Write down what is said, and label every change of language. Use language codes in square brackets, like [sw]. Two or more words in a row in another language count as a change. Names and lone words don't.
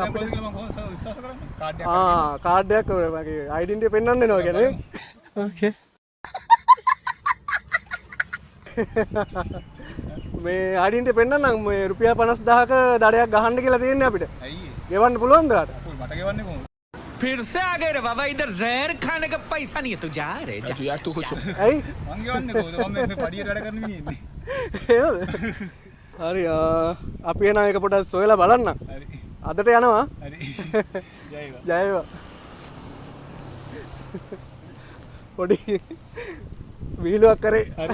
[si] අපිට මම කොහොමද විශ්වාස කරන්නේ? කාඩ් එකක් කාඩ් එකක් මගේ ඩෙන්ටිටි පෙන්වන්න එනවා කියන්නේ. ඕකේ. මේ ඩෙන්ටිටි පෙන්වන්නම් මේ රුපියල් 50000ක දඩයක් ගහන්න කියලා තියෙන්නේ අපිට. ඇයි? ගෙවන්න පුළුවන්ද කාට? අපෝ මට ගෙවන්නේ කොහොමද? [hi] फिर से आ गए रे बाबा इधर जहर खाने का पैसा नहीं है तू जा रे जा यार तू कुछ [si] ඇයි? මං ගෙවන්නේ කොහොමද? මම මේ පඩියට වැඩ කරන මිනිහෙන්නේ. එහෙමද? හරි අපි එන එක පොඩ්ඩක් සොයලා බලන්න. හරි. අදට යනවා. හරි. ජයවා. ජයවා. පොඩි වීලුවක් කරේ. හරි.